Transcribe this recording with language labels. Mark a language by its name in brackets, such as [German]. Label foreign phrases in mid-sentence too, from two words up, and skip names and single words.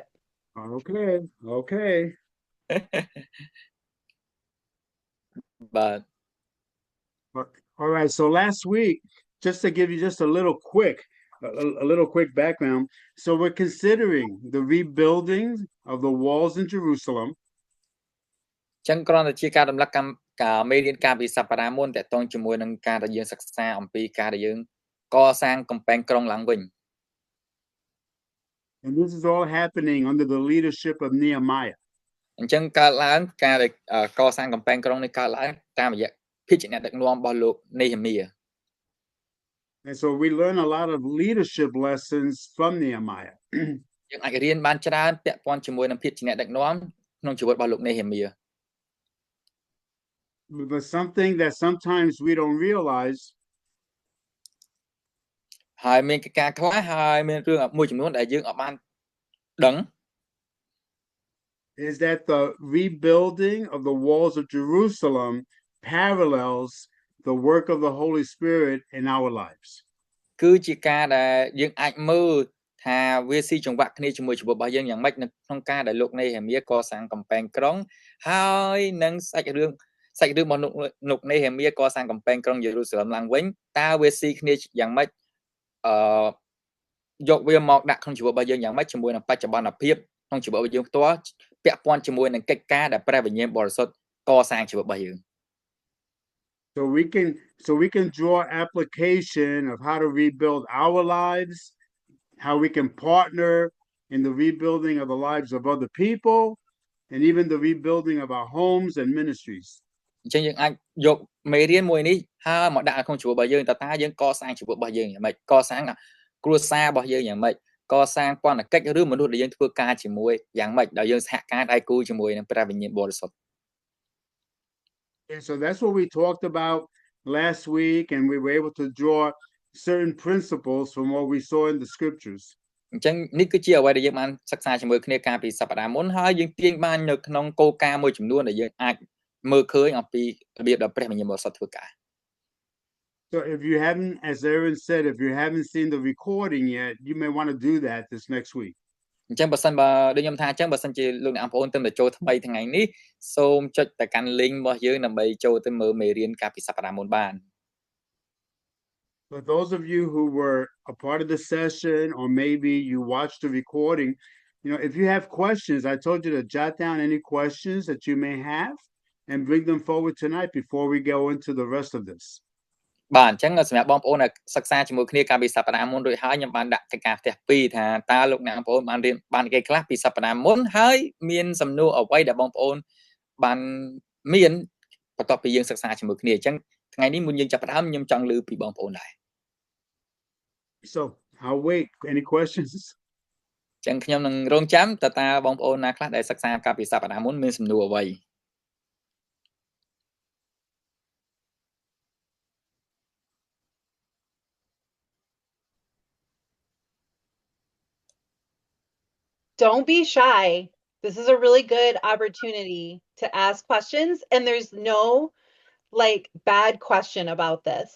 [English] Okay. [Khmer] បាទ [English] All right. So last week, just to give you just a little quick, a little quick background. So we're considering the rebuilding of the walls in Jerusalem. [Khmer] ចឹងគ្រាន់តែជាការរំលឹកការមេរៀនការពីសប្តាហ៍មុនតកតងជាមួយនឹងការដែលយើងសិក្សាអំពីការដែលយើងកសាងកំពែងក្រុងឡើងវិញ [English] And this is all happening under the leadership of Nehemiah. [Khmer] អញ្ចឹងកើតឡើងការដែលកសាងកំពែងក្រុងនេះកើតឡើងតាមរយៈភិជាអ្នកដឹកនាំរបស់លោកនេហេមៀ [English] And so we learn a lot of leadership lessons from Nehemiah. [Khmer] យើងអាចរៀនបានច្រើនពាក់ព័ន្ធជាមួយនឹងភិជាអ្នកដឹកនាំក្នុងជីវិតរបស់លោកនេហេមៀ [English] But something that sometimes we don't realize [Khmer] ហើយមានការខ្លះហើយមានរឿងមួយចំនួនដែលយើងអត់បានដឹង [English] is that the rebuilding of the walls of Jerusalem parallels the work of the Holy Spirit in our lives. [Khmer] គឺជាការដែលយើងអាចមើលថាវាស៊ីចង្វាក់គ្នាជាមួយជីវិតរបស់យើងយ៉ាងម៉េចនៅក្នុងការដែលលោកនេហេមៀកសាងកំពែងក្រុងហើយនឹងសាច់រឿងរបស់លោកនេហេមៀកសាងកំពែងក្រុងយេរូសាឡឹមឡើងវិញតើវាស៊ីគ្នាយ៉ាងម៉េចយកវាមកដាក់ក្នុងជីវិតរបស់យើងយ៉ាងម៉េចជាមួយនឹងបច្ចុប្បន្នភាពក្នុងជីវិតរបស់យើងផ្ទាល់ពាក់ព័ន្ធជាមួយនឹងកិច្ចការដែលព្រះវិញ្ញាណបរិសុទ្ធកសាងជីវិតរបស់យើង [English] So we can draw application of how to rebuild our lives, how we can partner in the rebuilding of the lives of other people, and even the rebuilding of our homes and ministries. [Khmer] អញ្ចឹងយើងអាចយកមេរៀនមួយនេះហើយមកដាក់ក្នុងជីវិតរបស់យើងតើយើងកសាងជីវិតរបស់យើងយ៉ាងម៉េចកសាងគ្រួសាររបស់យើងយ៉ាងម៉េចកសាងបណ្ឌកិច្ចឬមនុស្សដែលយើងធ្វើការជាមួយយ៉ាងម៉េចដោយយើងសហការដៃគូជាមួយនឹងព្រះវិញ្ញាណបរិសុទ្ធ [English] And so that's what we talked about last week, and we were able to draw certain principles from what we saw in the scriptures. [Khmer] អញ្ចឹងនេះគឺជាអ្វីដែលយើងបានសិក្សាជាមួយគ្នាកាលពីសប្តាហ៍មុនហើយយើងទាញបាននៅក្នុងគោលការណ៍មួយចំនួនដែលយើងអាចមើលឃើញអំពីរបៀបដែលព្រះវិញ្ញាណបរិសុទ្ធធ្វើការ [English] So if you haven't, as Aaron said, if you haven't seen the recording yet, you may want to do that this next week. [Khmer] អញ្ចឹងបើសិនបើដូចខ្ញុំថាអញ្ចឹងបើសិនជាលោកអ្នកបងប្អូនទៅចូលថ្មីថ្ងៃនេះសូមចុចទៅកាន់ link របស់យើងដើម្បីចូលទៅមើលមេរៀនកាលពីសប្តាហ៍មុនបាន [English] For those of you who were a part of the session or maybe you watched the recording, you know, if you have questions, I told you to jot down any questions that you may have and bring them forward tonight before we go into the rest of this. [Khmer] បាទអញ្ចឹងសម្រាប់បងប្អូនដែលសិក្សាជាមួយគ្នាកាលពីសប្តាហ៍មុនរួចហើយខ្ញុំបានដាក់កិច្ចការផ្ទះ2ថាតើលោកអ្នកបងប្អូនបានរៀនបានគេខ្លះពីសប្តាហ៍មុនហើយមានសំណួរអ្វីដែលបងប្អូនបានមានបន្ទាប់ពីយើងសិក្សាជាមួយគ្នាអញ្ចឹងថ្ងៃនេះមុនយើងចាប់ផ្ដើមខ្ញុំចង់ឮពីបងប្អូនដែរ [English] So I'll wait. Any questions? [Khmer] អញ្ចឹងខ្ញុំនឹងរងចាំតើបងប្អូនណាខ្លះដែលសិក្សាកាលពីសប្តាហ៍មុនមានសំណួរអ្វី [English] Don't be shy. This is a really good opportunity to ask questions, and there's no like bad question about this.